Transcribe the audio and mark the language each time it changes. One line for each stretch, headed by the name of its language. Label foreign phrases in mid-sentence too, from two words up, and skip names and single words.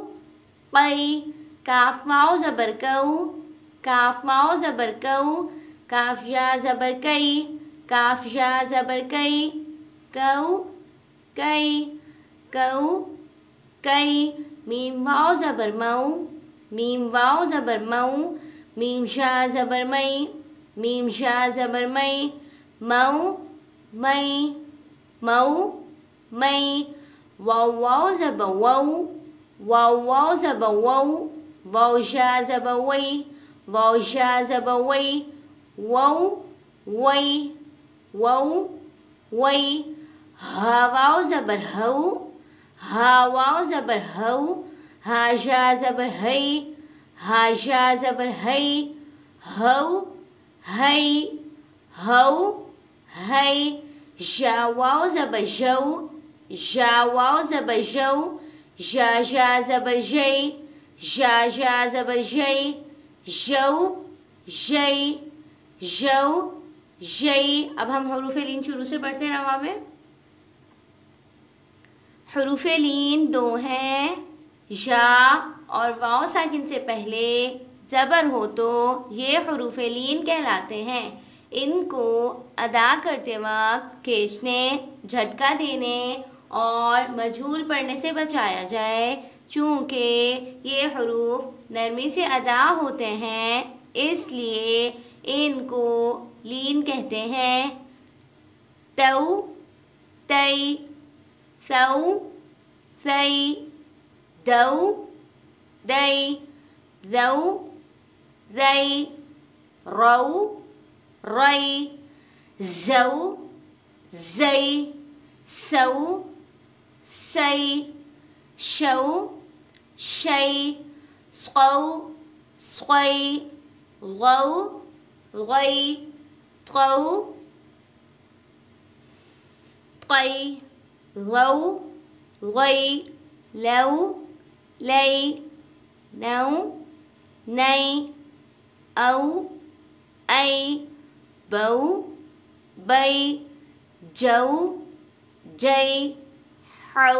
Urdu: قی، کاف واو زبر کو، کاف واو زبر کو، کاف یا زبر کئی، کاف یا زبر کئی، کو کئی، کو کئی، میم واو زبر مو، میم واو زبر مو، میم شا زبر مئی، میم شا زبر مئی، مو مئی، مو مئی، واو واو زبر وو، واو واو زبر وو، واو شا زبر وی، واو شا زبر وی، وو وی، وو وی، ہا واو زبر ہو، ہا واو زبر ہو، ہا شا زبر ہئی، ہا شا زبر ہئی، ہو ہئی، ہو ہئی، شا واو زبر شو، شا واو زبر شو، شا شا زبر شئی، شا شا زبر شئی، شو شئی، شو شئی۔ اب ہم حروف لین شروع سے پڑھتے ہیں رواں میں۔ حروف لین دو ہیں، یا اور واو ساکن سے پہلے زبر ہو تو یہ حروف لین کہلاتے ہیں۔ ان کو ادا کرتے وقت کھینچنے، جھٹکا دینے اور مجھول پڑھنے سے بچایا جائے، چونکہ یہ حروف نرمی سے ادا ہوتے ہیں، اس لیے ان کو لین کہتے ہیں۔
Arabic: تو تئی، ثو ثئی، دو دئی، ذو ذئی، رو رئی، زو زئی، سو سي شو شي سقو سقي غو غي طو طي غو غي لو لي نو ني او اي بو بي جو جي حو